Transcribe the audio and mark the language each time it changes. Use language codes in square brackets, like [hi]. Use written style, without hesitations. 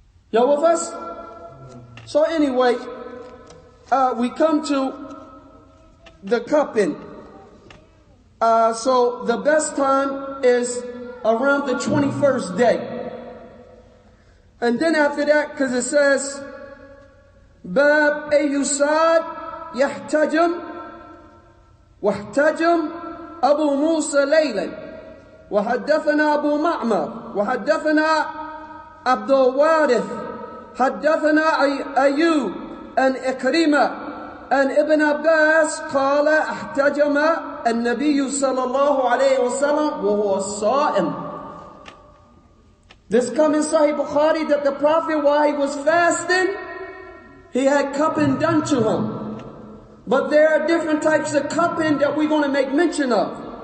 [en] Y'all with us? So anyway, we come to the cupping. So the best time is around the 21st day. And then after that, because it says, [ar] Bab Ayyusad Yahtajam Wahtajam Abu Musa Laylan وحدثنا أبو معمر وحدثنا عبد الوارث حدثنا أيوب أن إكرمة أن ابن عباس قال احتجم النبي صلى الله عليه وسلم وهو الصائم. [en] This comes in Sahih Bukhari that the Prophet, while he was fasting, he had cupping done to him. But there are different types of cupping that we're going to make mention of.